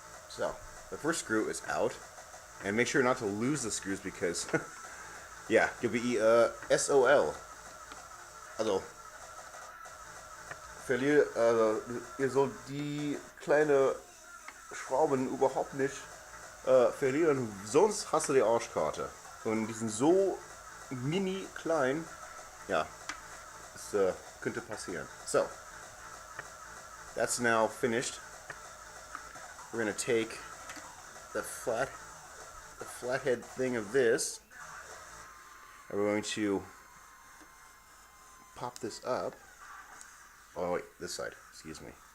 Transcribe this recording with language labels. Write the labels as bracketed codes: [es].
[en] So, the first screw is out, and make sure not to lose the screws because, you'll be SOL. Also, [de] ihr sollt die kleine Schrauben überhaupt nicht verlieren, sonst hast du die Arschkarte. Und die sind so mini klein, ja, das könnte passieren. [en] So, that's now finished. We're gonna take the flathead thing of this, and we're going to pop this up. Oh wait, this side, excuse me.